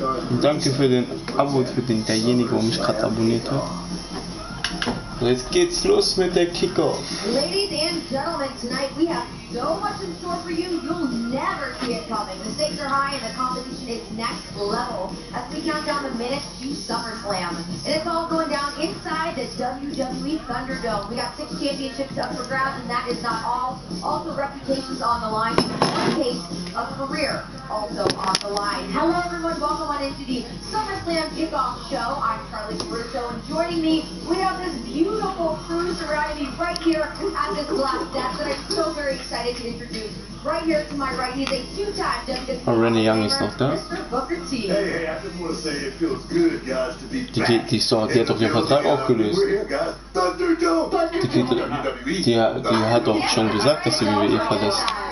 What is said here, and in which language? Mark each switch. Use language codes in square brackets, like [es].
[de] Und danke für den Abo, für derjenige, der mich gerade abonniert hat. So, jetzt geht's los mit der Kickoff. [en] Ladies and gentlemen, tonight we have so much in store for you, you'll never see it coming. The stakes are high and the competition is next level as we count down the minutes to SummerSlam. And it's all going down inside the WWE Thunderdome. We got 6 championships up for grabs, and that is not all. Also reputations on the line. In one case, a career also on the line. Hello everyone, welcome on into the SummerSlam Kickoff Show. I'm Charlie Caruso, and joining me, we have this beautiful crew surrounding me right here at this glass desk that I'm so very excited to introduce. Right here to my right, he's a 2-time WWE [de] Renee Young ist noch da. [en] Mr. Booker T. Hey, I just want to say it feels good, guys, to be [de] Die hat doch ihren Vertrag aufgelöst. Die hat doch schon gesagt, dass sie WWE verlässt.